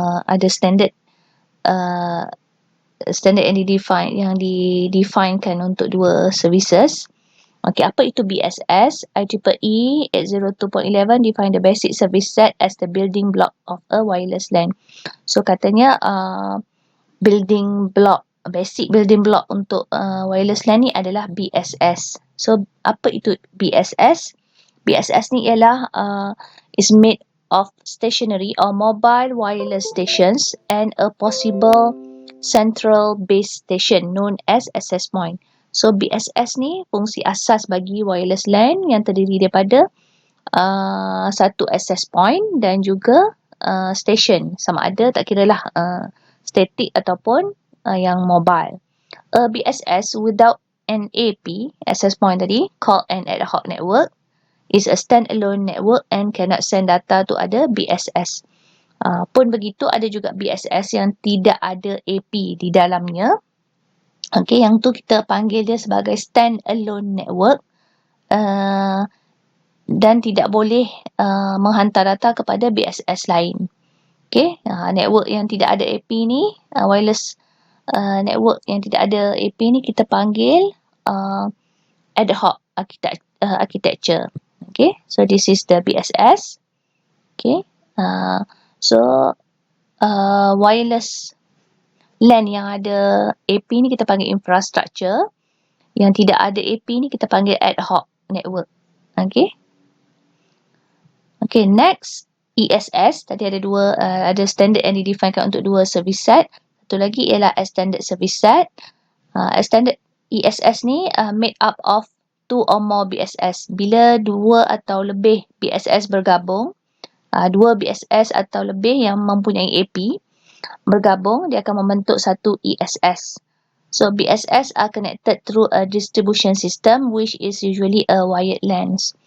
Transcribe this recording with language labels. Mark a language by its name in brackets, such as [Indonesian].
[Malay] Ada standard standard yang didefinekan untuk dua services. Okey, apa itu BSS? [English] IEEE 802.11 define the basic service set as the building block of a wireless LAN. [Malay] So, katanya basic building block untuk wireless LAN ni adalah BSS. So, apa itu BSS? BSS ni ialah [English] is made of stationary or mobile wireless stations and a possible central base station known as access point. [Malay] So, BSS ni fungsi asas bagi wireless LAN yang terdiri daripada satu access point dan juga station. Sama ada, tak kiralah static ataupun yang mobile. [English] A BSS without an AP, access point tadi, called an ad hoc network, is a standalone network and cannot send data to other BSS. [Malay] Pun begitu, ada juga BSS yang tidak ada AP di dalamnya. Okey, yang tu kita panggil dia sebagai standalone network dan tidak boleh menghantar data kepada BSS lain. Okey, network yang tidak ada AP ni, wireless network yang tidak ada AP ni kita panggil ad hoc architecture. [English] Okay, so this is the BSS. Okay, so wireless LAN [Malay] yang ada AP ni kita panggil [English] infrastructure. [Malay] Yang tidak ada AP ni kita panggil ad hoc network. Okay. Okay, next ESS. Tadi ada dua, ada standard yang didefinekan untuk dua service set. Satu lagi ialah extended service set. [English] Extended ESS ni made up of two or more BSS. [Malay] Bila dua atau lebih BSS bergabung, dua BSS atau lebih yang mempunyai AP bergabung, dia akan membentuk satu ESS. [English] So, BSS are connected through a distribution system which is usually a wired LAN.